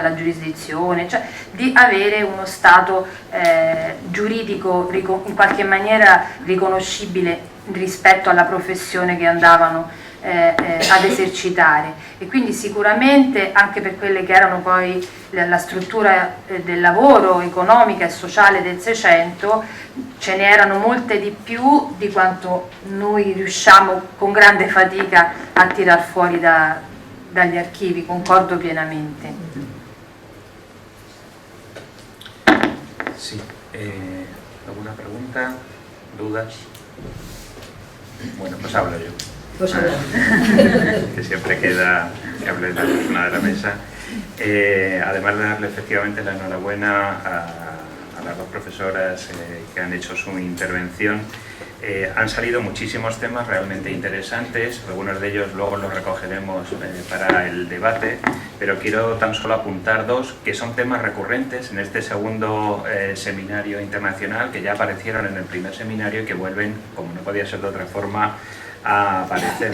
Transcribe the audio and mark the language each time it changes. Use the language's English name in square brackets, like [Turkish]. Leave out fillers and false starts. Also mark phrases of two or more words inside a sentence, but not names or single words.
[Italian] alla giurisdizione, cioè di avere uno stato giuridico in qualche maniera riconoscibile rispetto alla professione che andavano ad esercitare, e quindi sicuramente anche per quelle che erano poi la struttura del lavoro economica e sociale del Seicento ce ne erano molte di più di quanto noi riusciamo con grande fatica a tirar fuori dagli archivi, concordo pienamente. [Spanish] Sí, ¿alguna pregunta? ¿Dudas? Bueno, pues hablo yo. Pues habla. Que siempre queda que hable la persona de la mesa. Además de darle efectivamente la enhorabuena a las 2 profesoras que han hecho su intervención, han salido muchísimos temas realmente interesantes, algunos de ellos luego los recogeremos para el debate, pero quiero tan solo apuntar 2 que son temas recurrentes en este segundo seminario internacional, que ya aparecieron en el primer seminario y que vuelven, como no podía ser de otra forma, a aparecer.